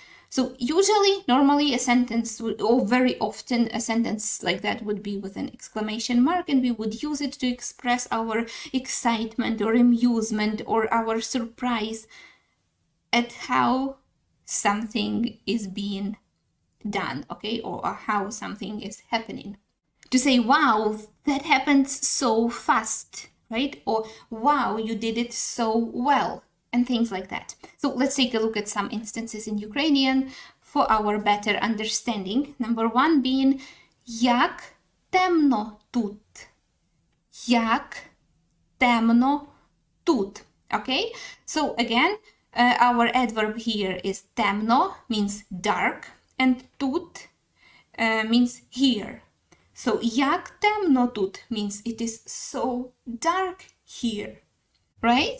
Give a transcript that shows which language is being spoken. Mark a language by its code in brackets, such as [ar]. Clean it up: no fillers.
[en] So usually, normally a sentence, or very often a sentence like that would be with an exclamation mark, and we would use it to express our excitement or amusement or our surprise at how something is being done, okay, or how something is happening. To say, wow, that happened so fast, right? Or wow, you did it so well, and things like that. So let's take a look at some instances in Ukrainian for our better understanding. Number 1 being [uk] як темно тут. Як темно тут. Okay? [en] So again, our adverb here is темно, means dark, and тут means here. So [uk] як темно тут [en] means it is so dark here. Right?